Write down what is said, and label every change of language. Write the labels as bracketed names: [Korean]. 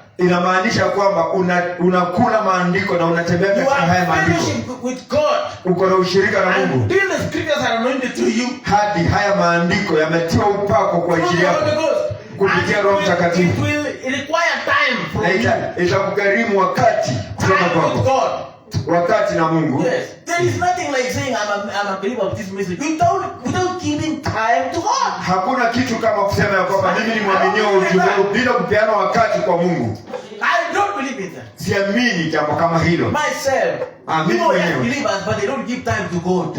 [Swahili] Inamaanisha kwamba unakula maandiko na unatembea katika haya maandiko. [English] Fellowship with God. [Swahili] Uko na ushirika na Mungu. [English] Until the scriptures are anointed to you. [Swahili] Hadi haya maandiko yametiwa upako kwa ajili yako kupitia Roho Mtakatifu. [English] It will require time from you. [Swahili] Itakugharimu wakati kutoka kwako. Wakati na Mungu. [English] Yes. There is nothing like saying I'm a believer of this message without giving time to God. [Swahili] Hakuna kitu kama kusema ya kwamba mimi ni mwaminio wa ujumbe bila kupeana wakati kwa Mungu. [English] I don't believe in that. [Swahili] Siamini jambo kama hilo. [English] Myself. People are believers but they don't give time to God.